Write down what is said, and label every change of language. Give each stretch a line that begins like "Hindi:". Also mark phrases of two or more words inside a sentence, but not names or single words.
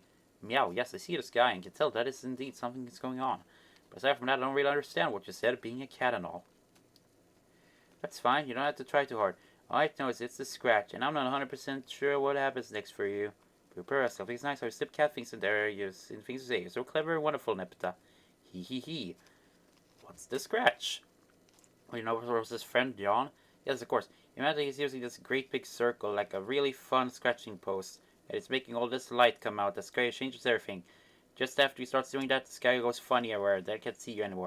English: Meow, yes, I see the sky and can tell that is indeed something that's going on. But aside from that, I don't really understand what you said, being a cat and all. That's fine, you don't have to try too hard. All I know is it's the scratch, and I'm not 100% sure what happens next for you. Prepare yourself. It's nice how you slip cat things in there, and things to say. You're so clever and wonderful, Nepeta. Hee hee hee. What's the scratch? Well, you know, was his friend John? Yes, of course. Imagine he's using this great big circle, like a really fun scratching post, and it's making all this light come out. The sky changes everything. Just after he starts doing that, the sky goes funny everywhere. They can't see you anymore.